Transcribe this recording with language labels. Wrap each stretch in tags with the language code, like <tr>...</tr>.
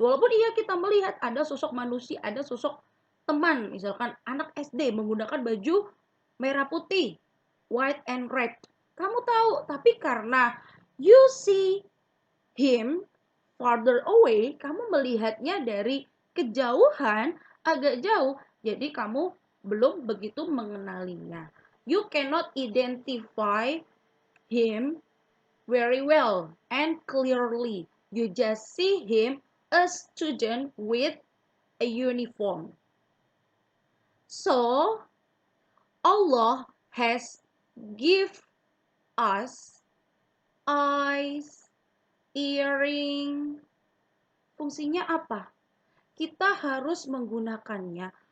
<id>Walaupun iya kita melihat ada sosok manusia, ada sosok teman, misalkan anak SD menggunakan baju merah putih,</id> <en>white and red.</en> <id>Kamu tahu, tapi karena</id> <en>you see him farther away,</en> <id>kamu melihatnya dari kejauhan, agak jauh, jadi kamu belum begitu mengenalinya.</id> <en>You cannot identify him very well and clearly. You just see him a student with a uniform. So, Allah has give us eyes, earring.</en> <id>Fungsinya apa? Kita harus menggunakannya.</id>